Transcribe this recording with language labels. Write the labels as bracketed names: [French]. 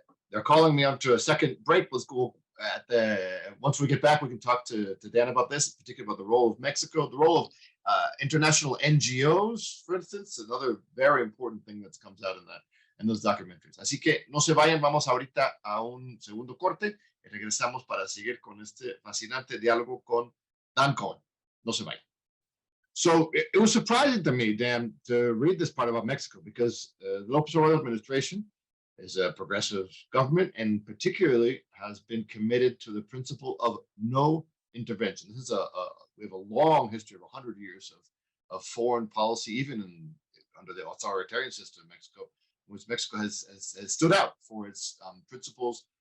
[English] They're calling me up to a second break. Let's go once we get back, we can talk to Dan about this, particularly about the role of Mexico, the role of international NGOs, for instance, another very important thing that comes out in those documentaries. [Spanish] Así que no se vayan, vamos ahorita a un segundo corte y regresamos para seguir con este fascinante diálogo con Dan Cohen. No se vayan. [English] So it was surprising to me, Dan, to read this part about Mexico, because the López Obrador administration is a progressive government and particularly has been committed to the principle of no intervention. This is we have a long history of 100 years of foreign policy, even under the authoritarian system in Mexico, which Mexico has stood out for its principles